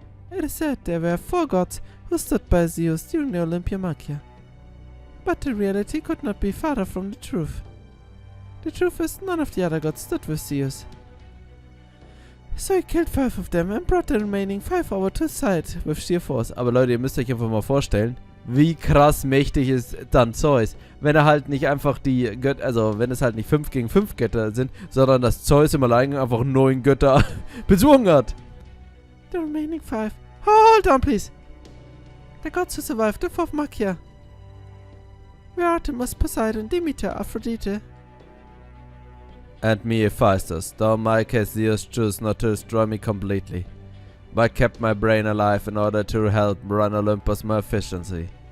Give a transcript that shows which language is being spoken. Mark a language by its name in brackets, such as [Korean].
[English] It is said there were 4 gods who stood by Zeus during the Olympia Magia. But the reality could not be farther from the truth. The truth is, none of the other gods stood with Zeus. So he killed 5 of them and brought the remaining 5 over to his side with sheer force. [German] Aber Leute, ihr müsst euch einfach mal vorstellen, wie krass mächtig ist dann Zeus. Wenn er halt nicht einfach die Götter, also wenn es halt nicht 5 gegen 5 Götter sind, sondern dass Zeus im Alleingang einfach 9 Götter bezwungen hat. [English] The remaining 5. Hold on, please. The gods who survived the 4th Magia were Artemis, Poseidon, Demeter, Aphrodite. And me, Hephaestus, though my Zeus chose not to destroy me completely, but kept my brain alive in order to help run Olympus more efficiently.